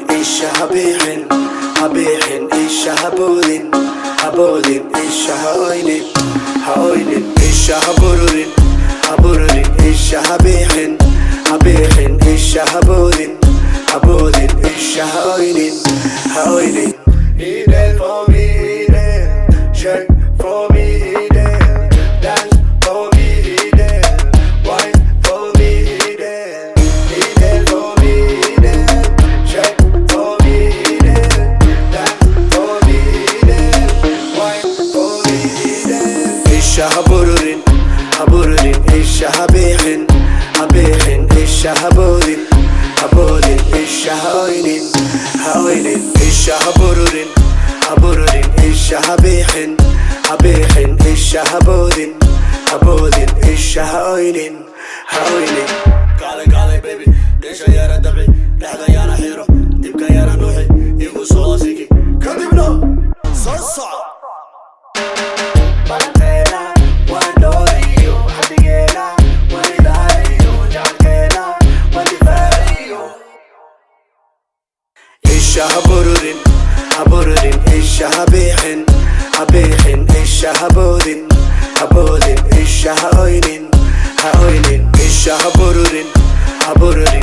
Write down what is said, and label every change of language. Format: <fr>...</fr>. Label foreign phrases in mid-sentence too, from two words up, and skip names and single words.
<so>Isha habihin, habihin. Isha habudin, habudin. Isha haoinin, haoinin. Isha habururin, habururin. Isha habihin, habihin. Isha habudin, habudin. Isha haoinin, haoinin.</so> <en>He dead for me, he dead. Shake for me, he dead. Dance for me, he dead. Wine for me, he dead. He dead for me, he dead. Shake for me, he dead. Dance for me, he dead. Wine for me, he dead.</en> <so>Isha habururin, habururin. Isha habihin, habihin. Isha habudin, habudin. Isha haoinin, haoinin. Isha habururin, habururin. Isha habihin, habihin. Isha habudin, habudin. Isha haoinin, haoinin. Gale gale baby, desha yara dabi, dhexda yara xiro, dibka yara nuuxi, igu soo sigi, kadibna soo soco. Balanteena waan dhooriyo, xadigeena waan ilaaliyo, jacaylkeena waan difaariyo. Isha habururin, habururin. Isha habihin, habihin. Isha habudin, habudin. Isha haoinin, haoinin. Isha habururin, habururin.</so>